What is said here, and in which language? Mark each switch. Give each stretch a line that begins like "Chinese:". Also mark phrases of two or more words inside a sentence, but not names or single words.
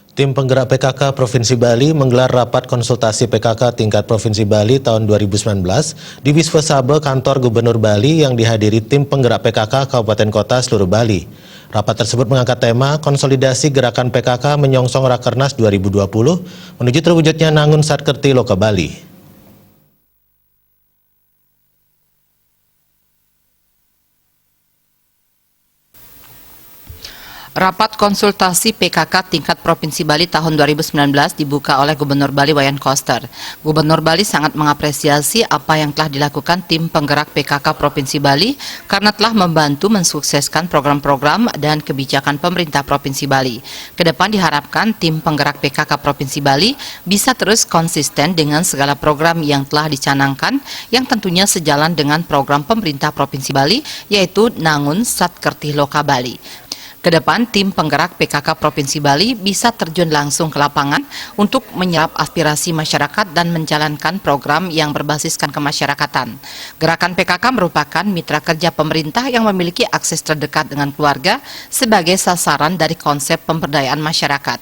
Indonesian: Tim penggerak PKK Provinsi Bali menggelar rapat konsultasi PKK tingkat Provinsi Bali tahun 2019 di Wisma Sabe Kantor Gubernur Bali yang dihadiri tim penggerak PKK Kabupaten Kota seluruh Bali. Rapat tersebut mengangkat tema konsolidasi gerakan PKK menyongsong Rakernas 2020 menuju terwujudnya Nangun Satkerti Loka Bali. Rapat konsultasi PKK tingkat Provinsi Bali tahun 2019 dibuka oleh Gubernur Bali Wayan Koster. Gubernur Bali sangat mengapresiasi apa yang telah dilakukan tim penggerak PKK Provinsi Bali karena telah membantu mensukseskan program-program dan kebijakan pemerintah Provinsi Bali. Kedepan diharapkan tim penggerak PKK Provinsi Bali bisa terus konsisten dengan segala program yang telah dicanangkan yang tentunya sejalan dengan program pemerintah Provinsi Bali yaitu Nangun Satkerti Loka Bali. Kedepan, tim penggerak PKK Provinsi Bali bisa terjun langsung ke lapangan untuk menyerap aspirasi masyarakat dan menjalankan program yang berbasiskan kemasyarakatan. Gerakan PKK merupakan mitra kerja pemerintah yang memiliki akses terdekat dengan keluarga sebagai sasaran dari konsep pemberdayaan masyarakat.